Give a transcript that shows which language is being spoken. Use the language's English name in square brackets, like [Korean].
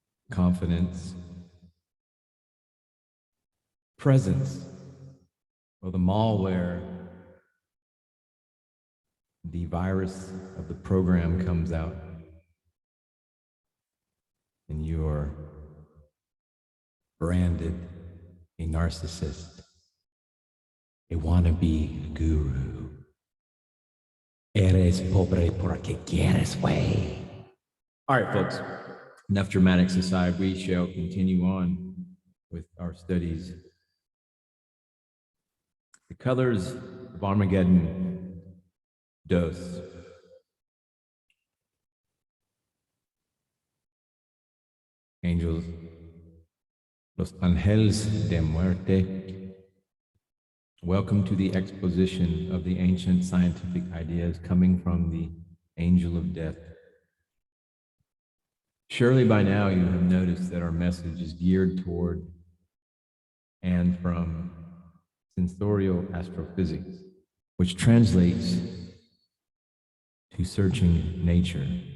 [English] confidence, presence, or the malware, the virus of the program comes out, and you are branded a narcissist, a wannabe guru. [Spanish] Eres pobre porque quieres, way. [English] All right, folks, enough dramatics aside, we shall continue on with our studies. The colors of Armageddon, dos. [Spanish] Angels, los ángeles de muerte. [English] Welcome to the exposition of the ancient scientific ideas coming from the angel of death. Surely by now you have noticed that our message is geared toward and from sensorial astrophysics, which translates to searching nature.